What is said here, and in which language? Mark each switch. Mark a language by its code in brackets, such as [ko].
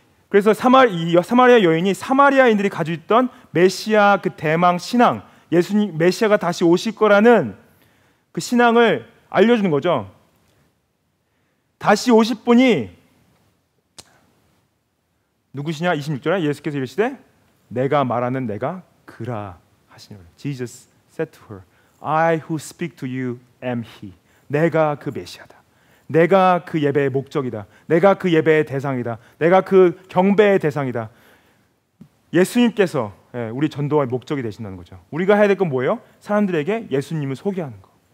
[ko] 그래서 사마리아 여인이 사마리아인들이 가지고 있던 메시아 그 대망 신앙, 예수님 메시아가 다시 오실 거라는 그 신앙을 알려주는 거죠. 다시 오실 분이 누구시냐? 26절에 예수께서 이르시되 내가 말하는 내가 그라 하시니라. [en] Jesus said to her, I who speak to you am he. [ko] 내가 그 메시아다. 내가 그 예배의 목적이다. 내가 그 예배의 대상이다. 내가 그 경배의 대상이다. 예수님께서 우리 전도의 목적이 되신다는 거죠. 우리가 해야 될 건 뭐예요? 사람들에게 예수님을 소개하는 거.